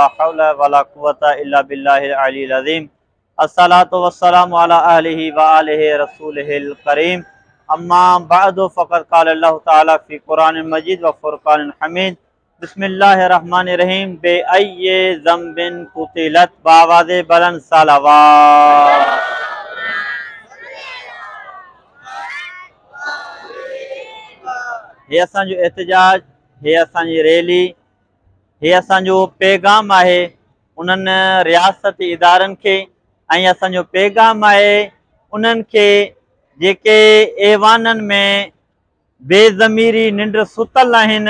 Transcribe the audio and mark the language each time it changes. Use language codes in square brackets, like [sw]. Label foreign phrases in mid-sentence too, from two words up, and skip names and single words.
[ar] حول ولا قوة إلا بالله العلي العظيم الصلاة والسلام على آله وآله رسوله الكريم أما بعد فقد قال الله تعالى في القرآن المجيد والفرقان الحميد بسم الله الرحمن الرحيم بأي ذنب قتلت [sd] बावाज़े बुलंद सलावत हे असांजो एहतजाज, हे असांजी रैली, हे असांजो पैगाम आहे उन्हनि रियासती इदारनि खे ऐं असांजो पैगाम आहे उन्हनि खे जेके ऐवाननि में बेज़मीरी निंड सुतल आहिनि।